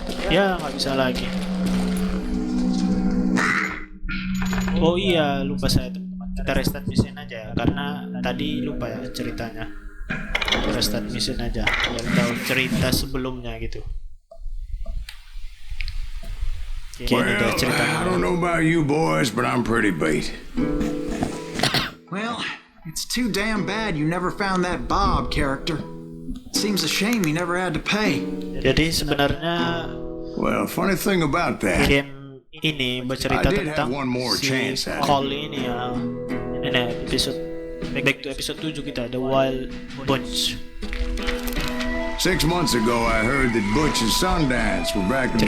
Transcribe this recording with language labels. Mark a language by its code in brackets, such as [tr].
[id] Ya nggak bisa lagi. Oh iya, lupa saya teman-teman. Kita restart mesin aja karena tadi lupa ya ceritanya. Kita restart mesin aja biar tahu cerita sebelumnya gitu. [en] Well, I don't know about you boys, but I'm pretty beat. Well, it's too damn bad you never found that Bob character. Seems a shame he never had to pay. [id] Jadi sebenarnya, [en] well, funny thing about that, [id] game ini bercerita tentang si Call ini ya. Ini episode [en] back to [id] episode 7 kita, The Wild Bunch. [en] 6 months ago, I heard that Butch and Sundance were back in the